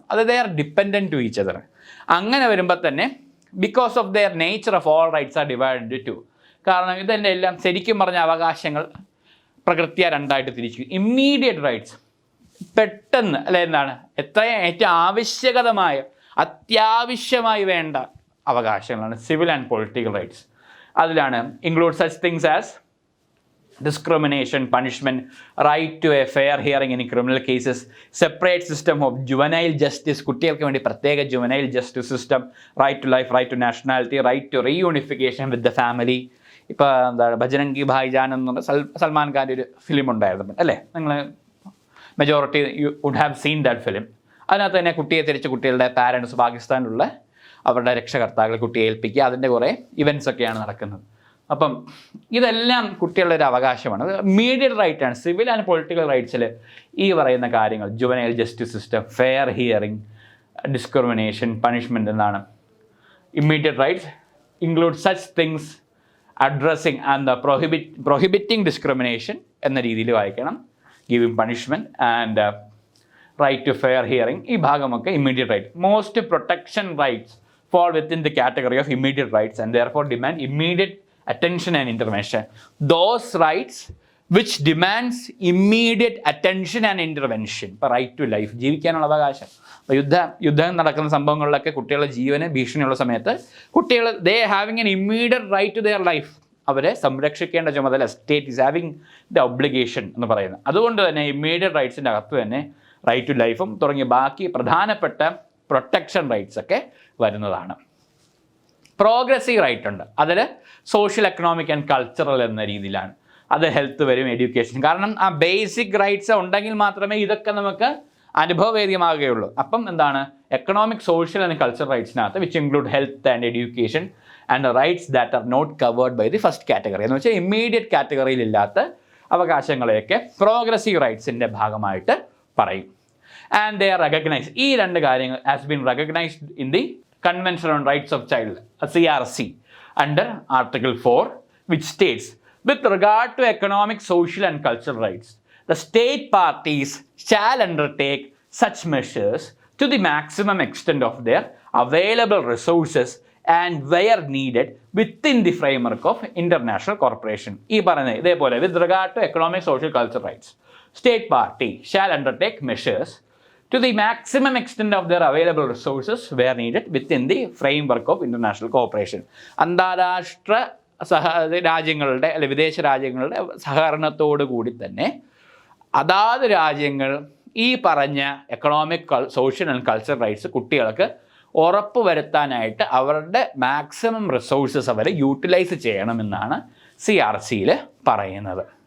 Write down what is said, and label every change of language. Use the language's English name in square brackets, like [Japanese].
[English] അത് they are dependent to each other. [Malayalam] അങ്ങനെ വരുമ്പോൾ തന്നെ [English] Because of their nature of all rights are divided to. [Malayalam] കാരണം ഇതെന്നെ എല്ലാം ശരിക്കും പറഞ്ഞ അവകാശങ്ങൾ പ്രകൃത്യ 2ആയിട്ട് തിരിച്ചു. ഇമ്മീഡിയറ്റ് റൈറ്റ്സ്, പെട്ടെന്ന് അല്ലെ, എന്താണ് ഏറ്റവും ആവശ്യകതമായ അത്യാവശ്യമായി വേണ്ട അവകാശങ്ങളാണ് സിവിൽ ആൻഡ് പൊളിറ്റിക്കൽ റൈറ്റ്സ്. [English] അതിലാണ് include such things as discrimination, punishment, right to a fair hearing in criminal cases, separate system of juvenile justice, [Malayalam] കുട്ടികൾക്ക് വേണ്ടി പ്രത്യേക [English] juvenile justice system, right to life, right to nationality, right to reunification with the family. [Malayalam] ഇപ്പോൾ എന്താണ് ബജ്രംഗി ഭായ്ജാൻ എന്നുള്ള സൽമാൻ ഖാൻ്റെ ഒരു film ഉണ്ടായിരുന്നു അല്ലേ, നിങ്ങൾ majority [English] You would have seen that film. [Malayalam] അതിനകത്ത് തന്നെ കുട്ടിയെ തിരിച്ച് കുട്ടികളുടെ പാരൻസ് പാകിസ്ഥാനിലുള്ള അവരുടെ രക്ഷകർത്താക്കൾ കുട്ടിയെ ഏൽപ്പിക്കുക, അതിൻ്റെ കുറേ ഇവൻറ്റ്സ് ഒക്കെയാണ് നടക്കുന്നത്. അപ്പം ഇതെല്ലാം കുട്ടികളുടെ ഒരു അവകാശമാണ്. അത് ഇമ്മീഡിയറ്റ് റൈറ്റാണ്. സിവിൽ ആൻഡ് പൊളിറ്റിക്കൽ റൈറ്റ്സിൽ ഈ പറയുന്ന കാര്യങ്ങൾ juvenile justice system, fair hearing, discrimination, punishment എന്നാണ്. [English] immediate rights include such things addressing and prohibiting discrimination [Malayalam] എന്ന രീതിയിൽ വായിക്കണം. [English] giving punishment and right to fair hearing, [Malayalam] ഈ ഭാഗമൊക്കെ immediate right. [English] Most protection rights fall within the category of immediate rights and therefore demand immediate attention and intervention. Those rights which demands immediate attention and intervention, [Malayalam] ഇപ്പോൾ right to life, ജീവിക്കാനുള്ള അവകാശം. അപ്പോൾ യുദ്ധം നടക്കുന്ന സംഭവങ്ങളിലൊക്കെ കുട്ടികളുടെ ജീവന് ഭീഷണിയുള്ള സമയത്ത് കുട്ടികൾ [English] they having an immediate right to their life, [Malayalam] അവരെ സംരക്ഷിക്കേണ്ട ചുമതല [English] state is having the obligation [Malayalam] എന്ന് പറയുന്നത്. അതുകൊണ്ട് തന്നെ ഇമ്മീഡിയറ്റ് റൈറ്റ്സിൻ്റെ അകത്ത് തന്നെ റൈറ്റ് ടു ലൈഫും തുടങ്ങിയ ബാക്കി പ്രധാനപ്പെട്ട പ്രൊട്ടക്ഷൻ റൈറ്റ്സ് ഒക്കെ വരുന്നതാണ്. പ്രോഗ്രസീവ് റൈറ്റ് ഉണ്ട്, അതിൽ സോഷ്യൽ, എക്കണോമിക് ആൻഡ് കൾച്ചറൽ എന്ന രീതിയിലാണ്. അത് ഹെൽത്ത് വരും, എഡ്യൂക്കേഷൻ. കാരണം ആ ബേസിക് റൈറ്റ്സ് ഉണ്ടെങ്കിൽ മാത്രമേ ഇതൊക്കെ നമുക്ക് അനുഭവവേദ്യമാകുകയുള്ളൂ. അപ്പം എന്താണ് economic, social and cultural റൈറ്റ്സിനകത്ത് [English] which include health and education and rights that are not covered by the first category [Malayalam] എന്ന് വെച്ചാൽ ഇമ്മീഡിയറ്റ് കാറ്റഗറിയിലില്ലാത്ത അവകാശങ്ങളെയൊക്കെ പ്രോഗ്രസീവ് റൈറ്റ്സിൻ്റെ ഭാഗമായിട്ട് പറയും. [English] And they are recognized. [Malayalam] ഈ രണ്ട് കാര്യങ്ങൾ [English] has been recognized in the Convention on Rights of Child, CRC, under Article 4, which states, with regard to economic, social and cultural rights, the state parties shall undertake such measures to the maximum extent of their available resources and where needed within the framework of international cooperation. [Malayalam] ഈ പറയുന്നത് ഇതേപോലെ [English] with regard to economic, social, cultural rights, state party shall undertake measures to the maximum extent of their available resources where needed within the framework of international cooperation. [Malayalam] അന്താരാഷ്ട്ര രാജ്യങ്ങളുടെ അല്ലെ വിദേശ രാജ്യങ്ങളുടെ സഹകരണത്തോടു കൂടി തന്നെ അതാത് രാജ്യങ്ങൾ ഈ പറഞ്ഞ economic, social and cultural rights കുട്ടികൾക്ക് ഉറപ്പ് വരുത്താനായിട്ട് അവരുടെ മാക്സിമം റിസോഴ്സസ് അവർ യൂട്ടിലൈസ് ചെയ്യണമെന്നാണ് CRCയിൽ പറയുന്നത്.